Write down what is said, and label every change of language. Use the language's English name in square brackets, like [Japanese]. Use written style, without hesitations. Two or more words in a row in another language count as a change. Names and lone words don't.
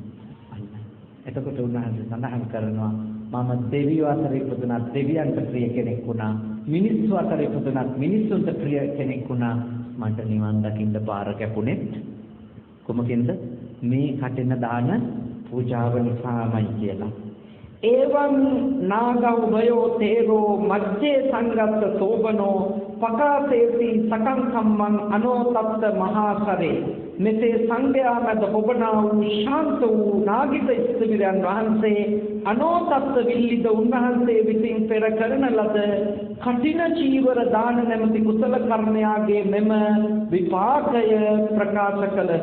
[Sinhala] එතකොට උන්වහන්සේ සඳහන් කරනවා මම දෙවියෝ අතර ඉපදුණා දෙවියන්ට ප්‍රිය කෙනෙක් වුණා. මිනිස්සු අතර ඉපදුණා මිනිස්සුන්ට ප්‍රිය කෙනෙක් වුණා. මට නිවන් දකින්න පාර කැපුණෙත් කොමකින්ද? මේ කටින දාන පූජාව නිසාමයි කියලා. [Pali] එවං නාගවයෝ තේරෝ මජ්ජේ සංගත සෝබනෝ පකාසේති සකං කම්මං අනෝතප්ත මහාසරේ. [Sinhala] මෙසේ සංඝයා මැද ඔබනා වූ ශාන්ත වූ නාගිත ස්ත්‍රීයන් වහන්සේ අනෝතප්ත විල්ලිද උන්වහන්සේ විසින් පෙර කරන ලද කටින චීවර දාන නැමැති කුසල කර්මයාගේ මෙම විපාකය ප්‍රකාශ කළහ.